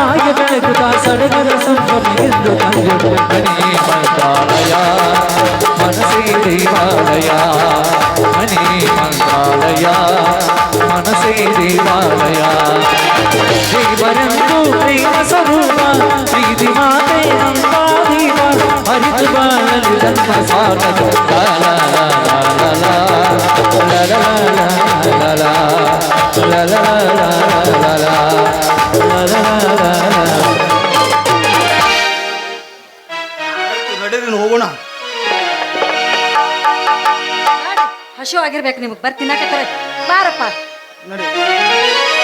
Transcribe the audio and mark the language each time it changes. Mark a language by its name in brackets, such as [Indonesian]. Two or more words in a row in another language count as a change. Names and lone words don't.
[Kannada] ಬೆಳಗುತ್ತಾ ಸಡಗರ ಸಂಭ್ರಮ ಎಂದು ಕಂಡು ಮನೆ ಮಂತ್ರಾಲಯ ಮನಸೇ ದೇವಾಲಯ ಮನೆ ಮಂತ್ರಾಲಯ ಮನಸೇ ದೇವಾಲಯ ದೇವರಂದು ಪ್ರೇಮ ಸ್ವರೂಪ ಪ್ರೀತಿ ಮಾತೆ ನಂಬಾದೀಪ ಹರಿತು ಬಾಳಲಿ ಜನ್ಮ ಸಾರ್ಥಕ ಲ ಲ ಲ ಲ ಲ ಲ ಲ ಲ ಲ ಲ ಲ ಲ ಲ ಲ ನಡೀರಿ ಹೋಗೋಣ. ಹಶು ಆಗಿರ್ಬೇಕು ನಿಮಗೆ ಬರ್ತೀನಾಕತ್ತಾರೆ ಬಾರಪ್ಪ ನಡಿ.